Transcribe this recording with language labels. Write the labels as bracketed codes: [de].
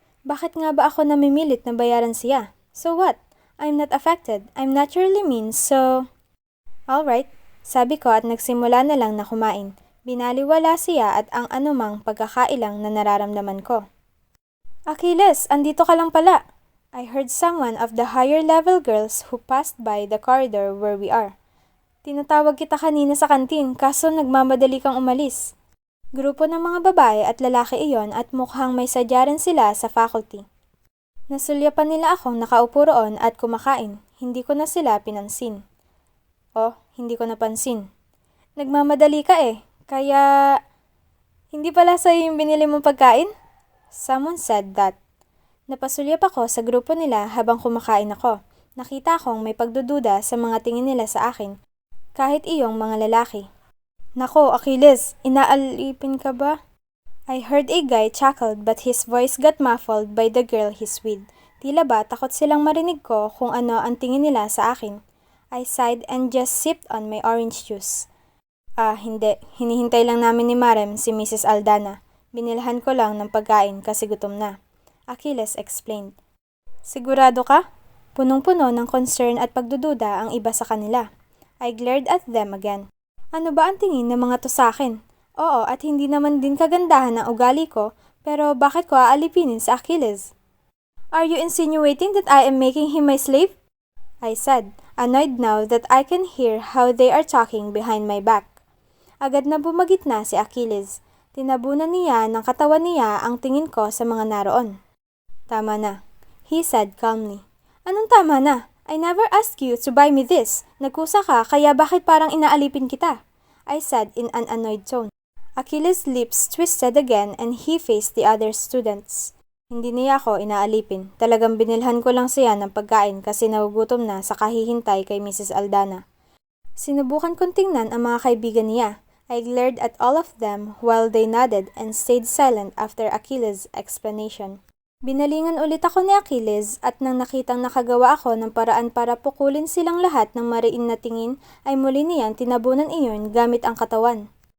[tl] Bakit nga ba ako namimilit na bayaran siya? [en] So what? I'm not affected. I'm naturally mean, so... [tl] Alright, sabi ko at nagsimula na lang na kumain. Binaliwala siya at ang anumang pagkakailang na nararamdaman ko. Achilles, andito ka lang pala. [en] I heard someone of the higher level girls who passed by the corridor where we are. [tl] Tinatawag kita kanina sa kantin kaso nagmamadali kang umalis. Grupo ng mga babae at lalaki iyon at mukhang may sadya rin sila sa faculty. Nasulyapan nila akong nakaupo roon at kumakain. Hindi ko na sila pinansin. Oh, hindi ko napansin. Nagmamadali ka eh. Kaya, Hindi pala sa'yo yung binili mong pagkain? [en] Someone said that. [tl] Napasulyap ako sa grupo nila habang kumakain ako. Nakita kong may pagdududa sa mga tingin nila sa akin, kahit iyong mga lalaki. Nako, Achilles, inaalipin ka ba? [en] I heard a guy chuckled but his voice got muffled by the girl he's with. [tl] Tila ba takot silang marinig ko kung ano ang tingin nila sa akin. [en] I sighed and just sipped on my orange juice. [tl] Hindi. Hinihintay lang namin ni Marem si Mrs. Aldana. Binilhan ko lang ng pagkain kasi gutom na. [en] Achilles explained. [tl] Sigurado ka? Punong-puno ng concern at pagdududa ang iba sa kanila. [en] I glared at them again. [tl] Ano ba ang tingin ng mga to sa akin? Oo, at hindi naman din kagandahan ang ugali ko, pero bakit ko aalipinin sa Achilles? [en] Are you insinuating that I am making him my slave? I said, annoyed now that I can hear how they are talking behind my back. [tl] Agad na bumagitna si Achilles. Tinabunan niya ng katawan niya ang tingin ko sa mga naroon. Tama na, [en] he said calmly. [tl] Anong tama na? [en] I never asked you to buy me this. [tl] Nagkusa ka, kaya bakit parang inaalipin kita? [en] I said in an annoyed tone. Achilles' lips twisted again and he faced the other students. [tl] Hindi niya ako inaalipin. Talagang binilhan ko lang siya ng pagkain kasi nagugutom na sa kahihintay kay Mrs. Aldana. Sinubukan kong tingnan ang mga kaibigan niya. [en] I glared at all of them while they nodded and stayed silent after Achilles' explanation. [tl] Binalingan ulit ako ni Achilles at nang nakitang nakagawa ako ng paraan para pukulin silang lahat ng mariin na tingin ay muli niyang tinabunan iyon gamit ang katawan.